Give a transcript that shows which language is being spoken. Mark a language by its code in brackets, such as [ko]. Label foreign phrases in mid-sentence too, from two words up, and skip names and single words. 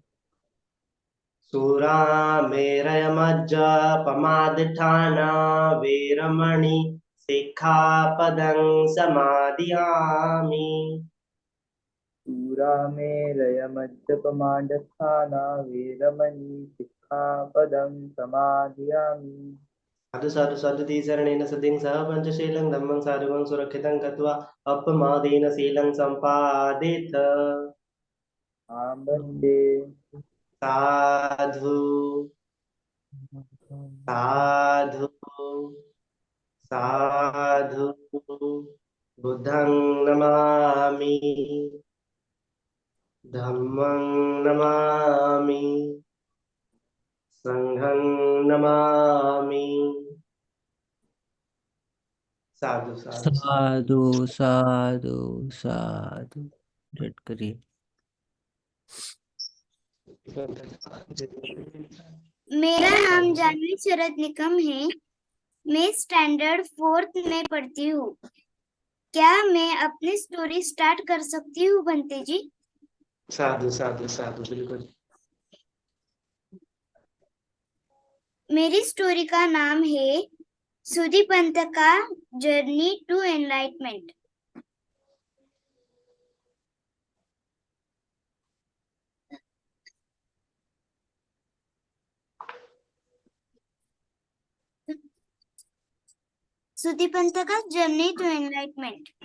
[pi] सुरामेरयमज्जपमादिठाना वीरमणि सिक्खापदं समादियामि शूरामेरयमज्जपमादस्थाना वीरमणि सिक्खापदं समाधियामि साधु साधु सदति शरणेन सतिं सह पंचशीलं धम्मं साधुगं सुरक्षितं कृत्वा अपमादेन शीलं सम्पादित आम्बन्ते साधु साधु साधु बुद्धं नमामि धम्मं नमामि संघं नमामि साधु साधु साधु साधु साधु [hi] रेड करिए। मेरा नाम जानवी शरद निकम है। मैं स्टैंडर्ड 4th में पढ़ती हूँ। क्या मैं अपनी [en] story start [hi] कर सकती हूँ बंते जी? [pi] साधु साधु साधु बिल्कुल। [hi] मेरी स्टोरी का नाम है सुदीपंत का [en] journey to enlightenment. Sudipanta ka journey to enlightenment.